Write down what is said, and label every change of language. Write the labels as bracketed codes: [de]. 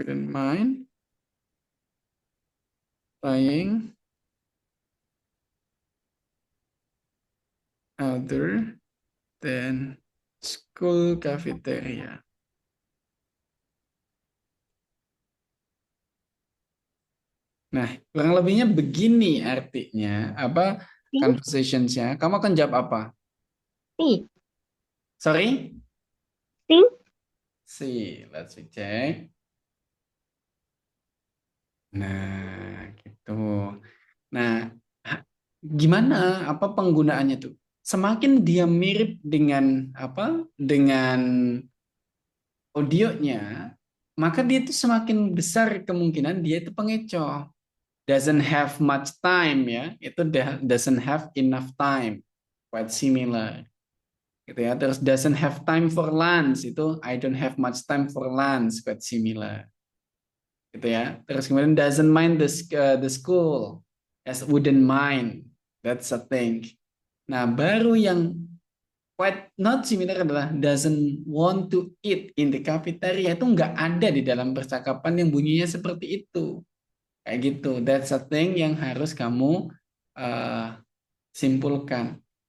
[en] mind trying other than school cafeteria. [id] Nah, kurang lebihnya begini artinya. Apa conversationsnya? Kamu akan jawab apa? C. [en] Sorry? C. C. Let's check. [id] Nah, gitu. Nah, gimana? Apa penggunaannya tuh? Semakin dia mirip dengan apa? Dengan audionya, maka dia itu semakin besar kemungkinan dia itu pengecoh. [en] Doesn't have much time ya, itu doesn't have enough time, quite similar, [id] gitu ya. [en] Terus doesn't have time for lunch, itu I don't have much time for lunch, quite similar, [id] gitu ya. Terus kemudian [en] doesn't mind the school, as wouldn't mind, that's a thing. [id] Nah, baru yang [en] quite not similar [id] adalah [en] doesn't want to eat in the cafeteria, [id] itu nggak ada di dalam percakapan yang bunyinya seperti itu. Kayak gitu, [en] that's a thing [id] yang harus kamu simpulkan.